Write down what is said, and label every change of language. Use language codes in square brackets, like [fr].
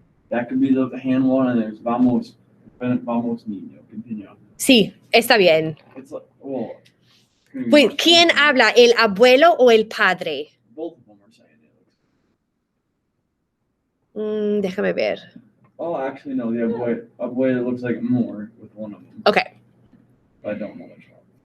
[en] That could be the hand one, and there's [es] vamos, vamos niño, [en] continue. [es] Sí, está bien. [en] It's like, well. [es] Pues, ¿quién habla, el abuelo o el padre? [en] Both of them are saying it. [es] Déjame ver. [en] Oh, actually, no, the abuelo looks like more with one of them. Okay. But I don't know which one.